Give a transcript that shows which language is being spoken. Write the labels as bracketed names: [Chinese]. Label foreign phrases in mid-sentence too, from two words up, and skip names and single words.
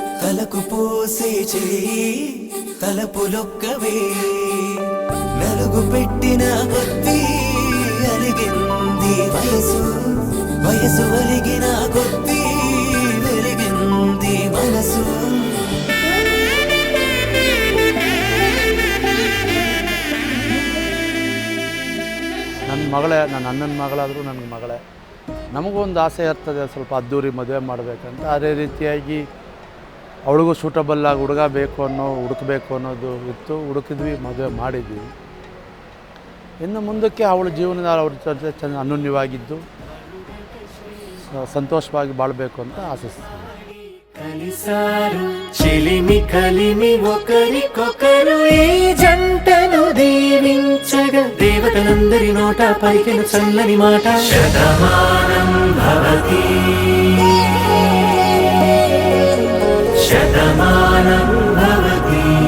[Telugu] తలకు పోసే చేయి తలపులొక్కవే నలుగు పెట్టిన కొద్దీ అలిగింది వయసు వయసు అలిగిన కొద్దీ వెలిగింది మనసు [Kannada] ನನ್ನ ಮಗಳೇ, ನನ್ನ ಅಣ್ಣನ ಮಗಳಾದರೂ ನನಗೆ ಮಗಳೇ. ನಮಗೊಂದು ಆಸೆ ಇರ್ತದೆ ಸ್ವಲ್ಪ ಅದ್ದೂರಿ ಮದುವೆ ಮಾಡಬೇಕಂತ. ಅದೇ ರೀತಿಯಾಗಿ ಅವಳಿಗೂ ಸೂಟಬಲ್ಲಾಗಿ ಹುಡುಗ ಹುಡುಕಬೇಕು ಅನ್ನೋದು ಇತ್ತು. ಹುಡುಕಿದ್ವಿ, ಮದುವೆ ಮಾಡಿದ್ವಿ. ಇನ್ನು ಮುಂದಕ್ಕೆ ಅವಳ ಜೀವನದ ಅವ್ರ ಜೊತೆ ಅನ್ಯೋನ್ಯವಾಗಿದ್ದು ಸಂತೋಷವಾಗಿ ಬಾಳಬೇಕು ಅಂತ ಆಶಿಸ್ತೀನಿ. [Telugu] కలిసారు చిలిమి కలిమి ఒకరికొకరు ఈ జంటను దీవించగా దేవతలందరి నోట పలికిన చల్లని మాట [Sanskrit] शतमानं भवति शतमानं भवति